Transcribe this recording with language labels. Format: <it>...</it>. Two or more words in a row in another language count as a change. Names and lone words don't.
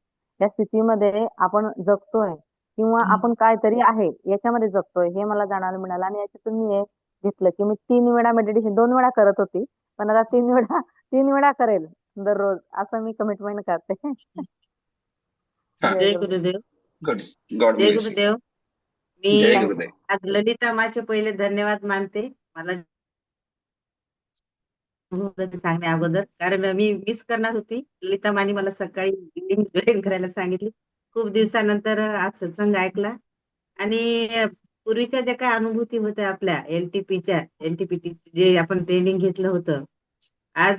<mr>या स्थितीमध्ये आपण जगतोय किंवा आपण काहीतरी आहे याच्यामध्ये जगतोय हे मला जाणायला मिळालं. आणि याच्यातून मी हे घेतलं की मी 3 वेळा मेडिटेशन 2 वेळा करत होती, पण आता 3 वेळा करेल दररोज, असं मी कमिटमेंट करते. हा, जय जय गुरुदेव. गुरुदेव.</mr> <en>Good. God</en> <mr>जय</mr> <en>bless you.</en> <mr>गुरुदेव. जय मी गुरुदेव. आज ललिता माचे पहिले धन्यवाद मानते मला सांगण्या अगोदर, कारण मी मिस करणार होती. ललिता माने मला सकाळी</mr> <en>link join</en> <mr>करायला सांगितली. खूप दिवसानंतर आज सत्संग ऐकला आणि पूर्वीच्या ज्या काही अनुभूती होत्या आपल्या एलटीपीटी जे आपण ट्रेनिंग घेतलं होतं, आज</mr>